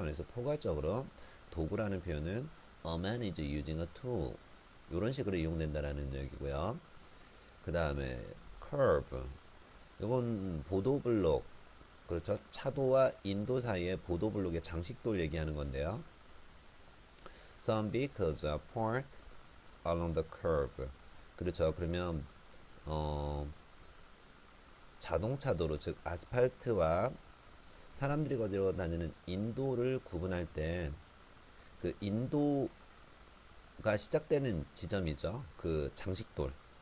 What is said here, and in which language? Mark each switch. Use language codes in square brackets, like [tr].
[ko] 그래서 포괄적으로 도구라는 표현은 [en] a man is using a tool [ko] 이런 식으로 이용된다라는 얘기고요. 그 다음에 curve 이건 보도블록 그렇죠. 차도와 인도 사이의 보도블록의 장식도를 얘기하는 건데요. [en] Some vehicles are parked along the curve. [ko] 그렇죠. 그러면 자동차도로 즉 아스팔트와 사람들이 거리러 다니는 인도를 구분할 때 그 인도가 시작되는 지점이죠. 그 장식돌.